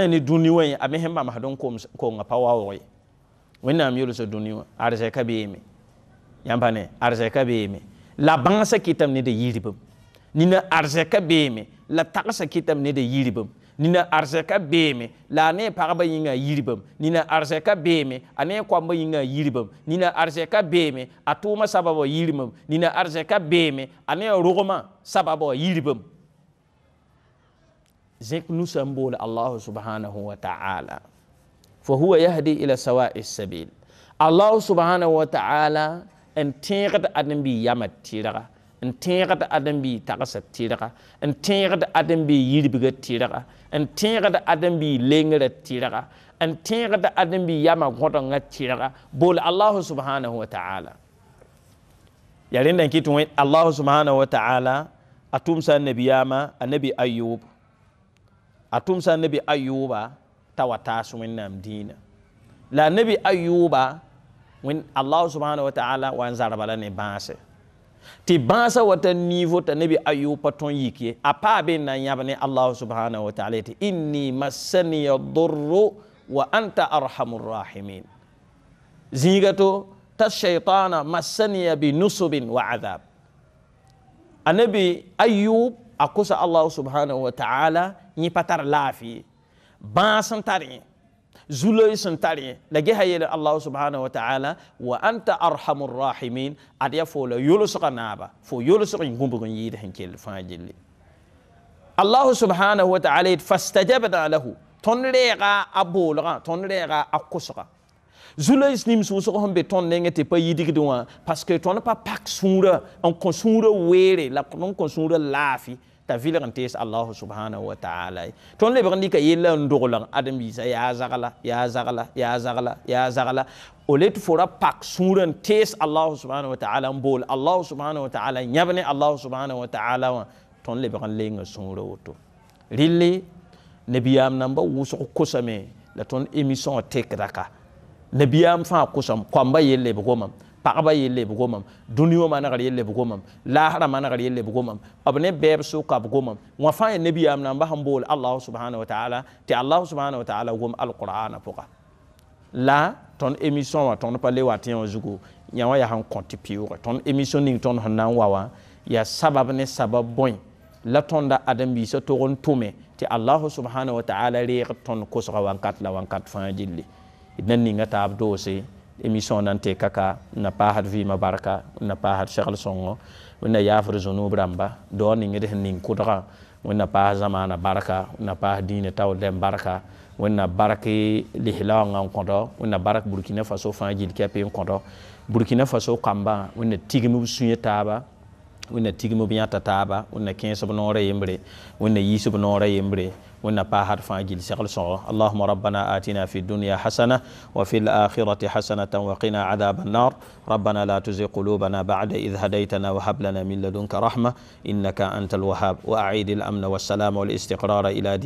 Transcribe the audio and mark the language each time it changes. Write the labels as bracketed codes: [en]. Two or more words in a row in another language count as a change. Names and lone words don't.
[mos] ne dũni wã a me sẽn bãmsd n konga pa waooge wẽnnaam yʋlsa dũni wã arzɛka beeme yãmb pa ne arzɛka beeme la bãngsa kɩtame neda yirbame nina arzɛka beeme la tagsa kɩtame neda yirbame nina arzɛka beeme la a ne pagba yĩnga yirbame nina arzɛka beeme a ne koamba yĩnga yirbame nina arzɛka beeme a tʋʋma sababa yirmame nina arzɛka beeme a ne rogmã sababa yirbame zẽk nusa n boole [ar] الله سبحانه وتعالى فهو يهدي إلى سواء سبيل الله سبحانه وتعالى [mos] n tẽegd ãdem-biig yama tɩrga n tẽegd ãdem-biig tagsa tɩrga n tẽegd ãdem-biig yirbga tɩrga n tẽegd ãdem-biig lengrã tɩrga n tẽegd ãdem-biig yama gõdengã tɩrga bool [ar] الله سبحانه وتعالى [mos] ya rẽnda n kɩ tɩ [ar] الله سبحانه وتعالى [mos] a tʋmsa a nabiyaamã a nabi ayub a tʋmsa a nabi ayuba t'a wa taas wẽnnaam dĩinã la nabi ayuba [ar] الله سبحانه وتعالى [mos] wa n zarba la ne bãase tɩ bãasa wa ta niveau t'a nabi ayub pa tõnd yik ye a paa be n na n yãb ne [ar] الله سبحانه وتعالى [mos] tɩ [ar] إني مسني الضر وأنت أرحم الراحمين [mos] zĩiga to t'a [ar] الشيطان مسني بنصب وعذاب [mos] a nabi ayub a kosa [ar] الله سبحانه وتعالى [mos] yẽ pa tar laafɩ bãas n tar yẽ zuloy sẽn tar yẽ la gesa yeele [ar] الله سبحانه وتعالى وأنت أرحم الراحمين [mos] ad ya fo la yʋlsga naaba fo yʋlsg n gũbg n yɩɩd sẽn kell fãa gilli [ar] الله سبحانه وتعالى [mos] yet [ar] فاستجبنا له [mos] tõnd reega a boolgã tõnd reega a kʋsga zuloy nims wʋsg sẽn be tõnd nengẽ tɩ pa yɩdgd wã [fr] parce que [mos] tõnd pa pak sũurã n kõ sũurã weere la n kõ sũurã laafɩ t'a vɩlg n tees [ar] الله سبحانه وتعالى [mos] tõnd lebg n dɩka yella n doglg ãdem-biisã yaa zagla yaa zagla yaa zagla yaa zagla o le tɩ fo ra pak sũurã n tees [ar] الله سبحانه وتعالى [mos] n bool [ar] الله سبحانه وتعالى [mos] yãb ne [ar] الله سبحانه وتعالى [mos] wã tõnd lebg n lenga sũurã woto rɩlle nabiyaam namba wʋsg kosame la tõnd émission wã tekda ka nabiyaam fãa kosam koamba yell leb gomam pagba yell leb gomam dũni wã manegr yell leb gomam laasrã manegr yell leb gomam b ne bɛɛb sʋka b gomam wã fãa ya nabiyaam namba sẽn bool [ar] الله سبحانه وتعالى [mos] tɩ [ar] الله سبحانه وتعالى [mos] gom alqur'ana pʋga la tõnd émission wã tõnd pa le wat yẽ wã zugu yã wã yaa sẽn kõ tɩ pɩʋʋgẽ tõnd émission ning tõnd sẽn na n wa wã yaa sabab ne sabab bõe la tõnda ãdem-biisã tog n tʋme tɩ [ar] الله سبحانه وتعالى [mos] reeg tõnd kosga wãnkat la wãnkat fãa gilli d na ninga taab doose émission nan te kaka na paasd vɩɩmã barka na paasd segl sõngo wẽnna yaafd zũnub rãmba dao ningd sẽn ning kʋdgã wẽnna paas zamaana barka na paas dĩinã taool dẽn barka wẽnna bark lislaangã n kõdo wẽnna bark burkina faso fãa gil kɛpẽ n kõdo burkina faso kambã wẽnna tigm b sũyã taaba wẽnna tigm b yãta taaba wẽnna kẽes b noorã yembre wẽnna yiis b noorã yembre [ar] وإن باهر فاجل سقل صغر اللهم ربنا آتنا في الدنيا حسنة وفي الآخرة حسنة وقنا عذاب النار ربنا لا تزغ قلوبنا بعد إذ هديتنا وهب لنا من لدنك رحمة إنك أنت الوهاب وأعيد الأمن والسلام والاستقرار إلى